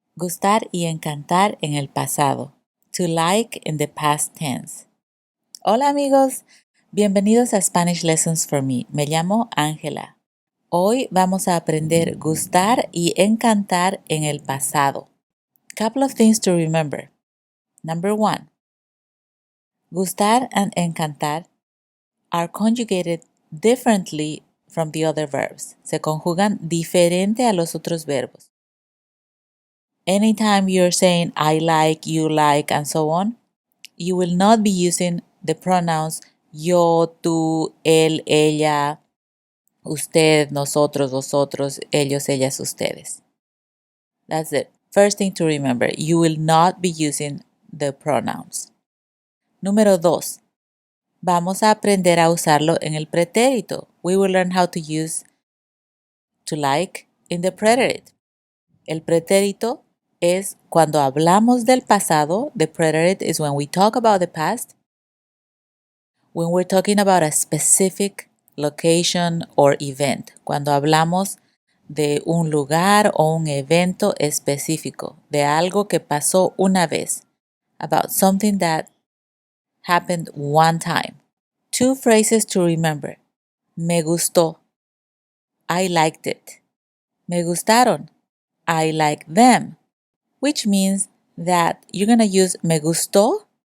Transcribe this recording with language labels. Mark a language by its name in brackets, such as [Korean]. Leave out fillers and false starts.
[Spanish] Gustar y encantar en el pasado. [English] To like in the past tense. [Spanish] Hola amigos, bienvenidos a Spanish Lessons for Me. Me llamo Ángela. Hoy vamos a aprender gustar y encantar en el pasado. [English] Couple of things to remember. Number 1. Gustar and encantar are conjugated differently from the other verbs. [Spanish] Se conjugan diferente a los otros verbos. [English] Anytime you're saying I like, you like, and so on, you will not be using the pronouns yo, tú, él, ella, usted, nosotros, vosotros, ellos, ellas, ustedes. That's the first thing to remember. You will not be using the pronouns. [Spanish] Número 2. Vamos a aprender a usarlo en el pretérito. [English] We will learn how to use to like in the preterite. [Spanish] El pretérito es cuando hablamos del pasado. [English] The preterite is when we talk about the past. When we're talking about a specific location or event. [Spanish] Cuando hablamos de un lugar o un evento específico. De algo que pasó una vez. [English] About something that happened one time. 2 phrases to remember. [Spanish] Me gustó. [English] I liked it. [Spanish] Me gustaron. [English] I like them. Which means that you're going to use me gustó.